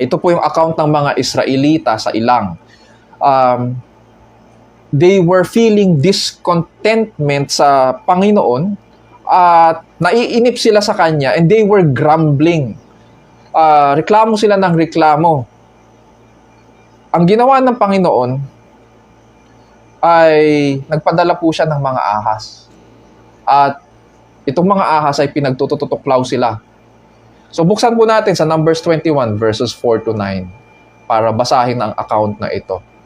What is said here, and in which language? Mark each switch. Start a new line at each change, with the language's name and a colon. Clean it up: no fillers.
Filipino: Ito po yung account ng mga Israelita sa ilang.
English: They were feeling discontentment
Filipino: sa Panginoon at naiinip sila sa Kanya
English: and they were grumbling.
Filipino: Reklamo sila ng reklamo. Ang ginawa ng Panginoon ay nagpadala po siya ng mga ahas. At itong mga ahas ay pinagtututuklaw sila. So buksan po natin sa Numbers 21 verses 4 to 9 para basahin ang account na ito.